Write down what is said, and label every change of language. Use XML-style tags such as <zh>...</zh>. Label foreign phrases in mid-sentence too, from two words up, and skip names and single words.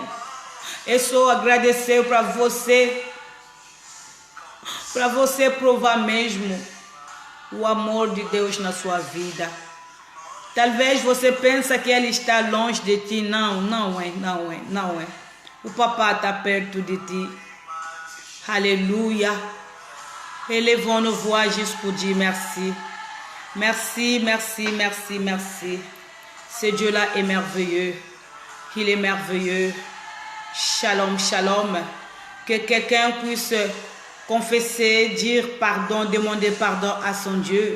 <pt>Eu só agradecer para você provar mesmo o amor de Deus na sua vida. Talvez você pense que Ele está longe de ti. Não, não é, não é, não é. O papai está perto de ti.</pt> <fr>Alléluia. Élevons nos voix juste pour dire merci. Merci, merci, merci, merci. Ce Dieu-là est merveilleux. Il est merveilleux.</fr> <he>Shalom, shalom.</he> <fr>Que quelqu'un puisse confesser, dire pardon, demander pardon à son Dieu.</fr>